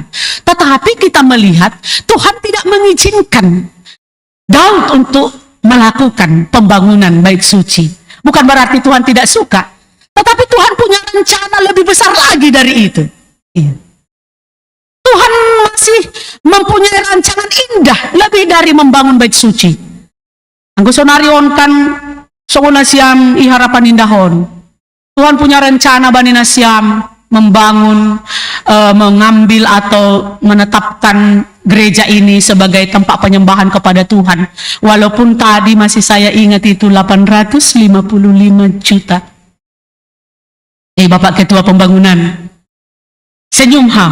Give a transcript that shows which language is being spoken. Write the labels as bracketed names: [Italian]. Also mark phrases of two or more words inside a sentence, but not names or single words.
[Indonesian] Tetapi kita melihat Tuhan tidak mengizinkan Daud untuk melakukan pembangunan bait suci. Bukan berarti Tuhan tidak suka, tetapi Tuhan punya rencana lebih besar lagi dari itu. Iya. Tuhan masih mempunyai rancangan indah lebih dari membangun bait suci. [Simeulue] Anggo sonarion kan songona siam iharapan indahon. [Indonesian] Tuhan punya rencana [Simeulue] bani nasiam [Indonesian] membangun, mengambil atau menetapkan gereja ini sebagai tempat penyembahan kepada Tuhan. Walaupun tadi masih saya ingat itu 855 juta. Bapak Ketua Pembangunan, senyum ham.